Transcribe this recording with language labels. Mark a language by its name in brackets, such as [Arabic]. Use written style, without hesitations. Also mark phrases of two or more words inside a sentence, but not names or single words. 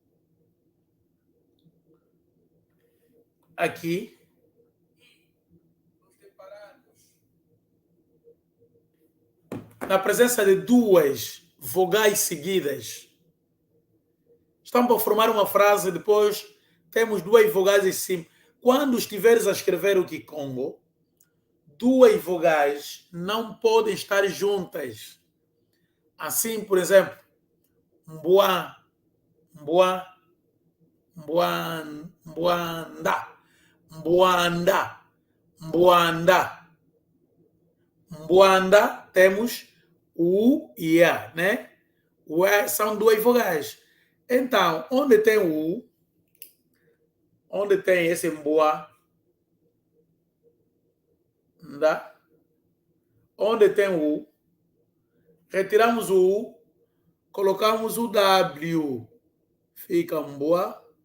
[Portuguese] aqui na presença de duas vogais seguidas. Estamos a formar uma frase, depois temos duas vogais em cima. Quando estiveres a escrever o Kikongo, duas vogais não podem estar juntas. Assim, por exemplo, [Kongo] mboa, mboa, mboanda, mboanda, mboanda. [Portuguese] Mboanda, temos o U e A, né? O E são duas vogais. Então, onde tem o U, onde tem esse mboa, onde tem o U, retiramos o U, colocamos o W, fica mboa,